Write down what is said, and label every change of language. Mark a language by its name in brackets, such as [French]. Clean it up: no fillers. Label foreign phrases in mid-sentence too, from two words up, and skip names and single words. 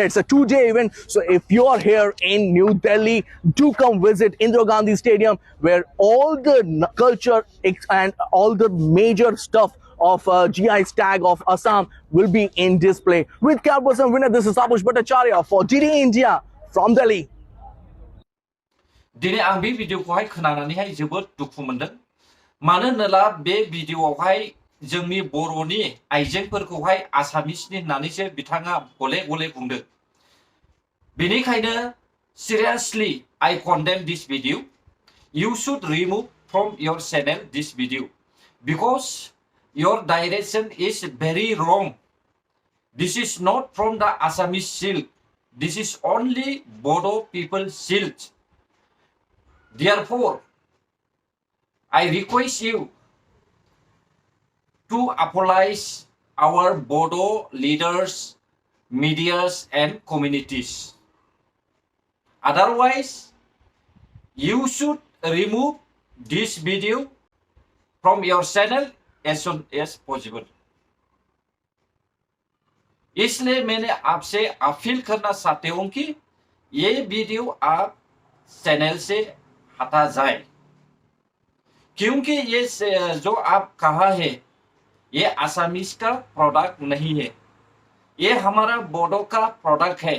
[English] It's a 2-day event, so if you are here in New Delhi, do come visit Indira Gandhi Stadium, where all the culture and all the major stuff of GI tag of Assam will be in display. With Carlson winner, this is Abush Bhattacharya for DD India from Delhi. [Bodo] दिनै आं बे भिडिअखौहाय खोनानानैहाय जोबोद दुखु मोनदों। मानो होनोब्ला बे भिडिअआवहाय जोंनि बर'नि आइजेंफोरखौहाय आसामिसनि होननानैसो बिथाङा गले गले बुंदों। बेनिखायनो [English] seriously I condemn this video. You should remove from your channel this video because your direction is very wrong. This is not from the Assamese silk. This is only Bodo people silk. Therefore, I request you to apologize our Bodo leaders, medias and communities. Otherwise, you should remove this video from your channel as soon as possible. [Hindi] इसलिए मैंने आपसे अपील करना चाहते हूं कि ये वीडियो आप चैनल से हटा जाए, क्योंकि ये जो आप कहा है ये आसामीज का प्रोडक्ट नहीं है, ये हमारा बोडो का प्रोडक्ट है।